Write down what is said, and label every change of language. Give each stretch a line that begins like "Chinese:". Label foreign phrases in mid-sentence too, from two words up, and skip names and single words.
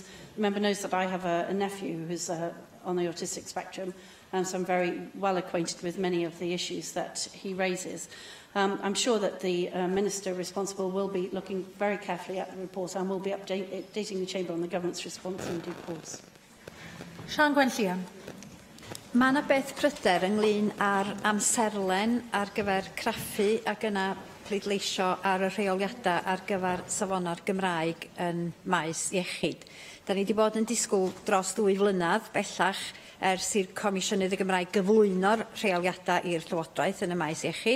English: The member knows that I have a nephew who's on the autistic spectrum, and so I'm very well acquainted with many of the issues that he raises. I'm sure that the Minister responsible will be looking very carefully at the report and will be updating the Chamber on the Government's response in due course. Sian Gwenllian.
Welsh: Mae yna beth pryder ynglyn â'r amserlen ar gyfer craffu ac yna pleidleisio ar y rheoliadau ar gyfer safona'r Gymraeg yn maes iechyd. Da ni wedi bod yn disgwyl dros 2 flynedd bellach ers i'r Comisiynydd y Gymraeg gyflwyno'r rheoliadau i'r Llywodraeth yn y maes iechyd.